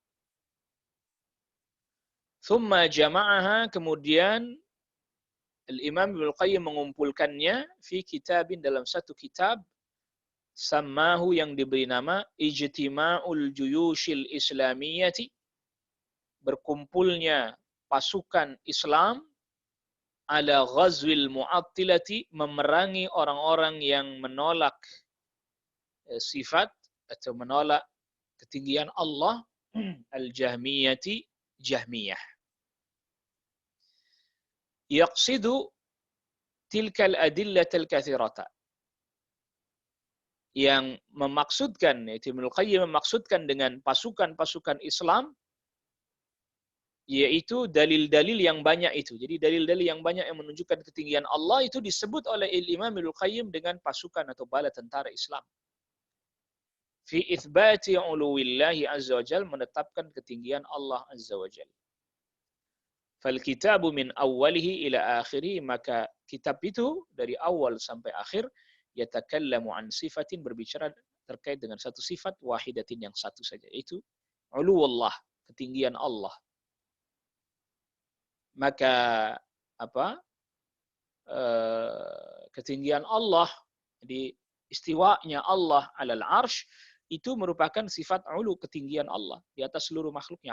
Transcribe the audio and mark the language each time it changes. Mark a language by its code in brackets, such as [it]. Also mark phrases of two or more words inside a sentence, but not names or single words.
[ar] ثم جمعها, [id] kemudian Al-Imam Ibnul Qayyim mengumpulkannya [ar] في كتاب, [id] dalam satu kitab, sammahu, yang diberi nama Ijtima'ul Juyushil Islamiyati, berkumpulnya pasukan Islam, [ar] على غزو المعطلة, [id] memerangi orang-orang yang menolak sifat atau menolak ketinggian Allah, al-Jahmiyati, Jahmiyah. [ar] يقصد تلك الأدلة الكثيرة, [id] yang memaksudkan, yaitu Ibnul Qayyim memaksudkan dengan pasukan-pasukan Islam, yaitu dalil-dalil yang banyak itu. Jadi dalil-dalil yang banyak yang menunjukkan ketinggian Allah itu disebut oleh Imam Ibnul Qayyim dengan pasukan atau bala tentara Islam. [ar] في إثبات علو الله عز وجل, [id] menetapkan ketinggian Allah [ar] عز وجل. فالكتاب من أوله إلى آخره, [id] maka kitab itu dari awal sampai akhir, [ar] يتكلم عن صفة, [id] berbicara terkait dengan satu sifat, wahidatin, yang satu saja, yaitu uluwullah, ketinggian Allah. Maka ketinggian Allah, di istiwanya Allah [ar] على العرش, [id] itu merupakan sifat ulu, ketinggian Allah di atas seluruh makhluknya.